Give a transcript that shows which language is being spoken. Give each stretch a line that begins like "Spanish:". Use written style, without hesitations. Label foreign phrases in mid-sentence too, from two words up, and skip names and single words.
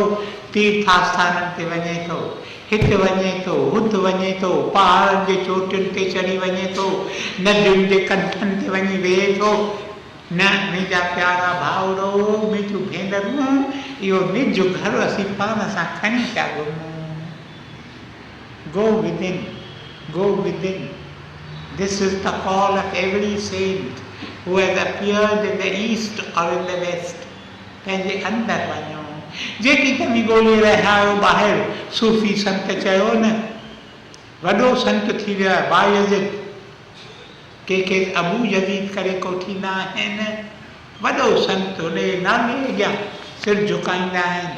Sindhi: तीर्थ आस्थाननि ते वञे थो, हिते वञे थो, हुते वञे थो, पहाड़नि जे चोटियुनि ते चढ़ी वञे थो, नदियुनि जे कंठनि ते वञी वेहे थो। न मुंहिंजा प्यारा भाउरो, मुंहिंजूं भेनरूं, इहो निज घर असीं पाण सां खणी था घुमूं।
English: Go within, go within. This is the call of every saint who has appeared in the east or in the west.
Sindhi: पंहिंजे अंदरि वञो। जेकी तव्हीं ॻोल्हे रहिया आहियो ॿाहिरि, सूफ़ी संत चयो न, वॾो संत थी वियो आहे बायज़ीद, के अबू यज़ीद करे कोठींदा आहिनि। वॾो संत हुन जे नाले अॻियां सिर झुकाईंदा आहिनि।